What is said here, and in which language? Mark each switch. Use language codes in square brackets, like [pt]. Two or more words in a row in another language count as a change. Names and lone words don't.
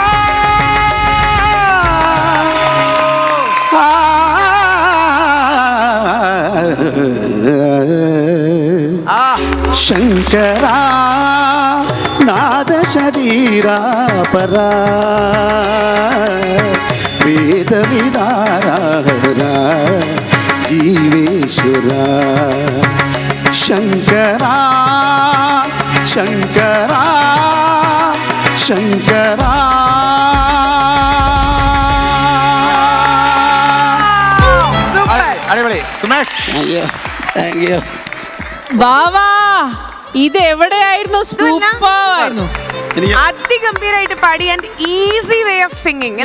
[sa] శంకరా నాద శరీరా పరా వేద విదార జీవేశ్వర శంకరా శంకరా శంకరా [ml] അടിപൊളി സുമേഷ്. [en] thank you. [ml] വാവാ, ഇത് എവിടെയായിരുന്നു? സൂപ്പറായിരുന്നു. അതിഗംഭീരായിട്ട് പാടി [en] and easy way of singing.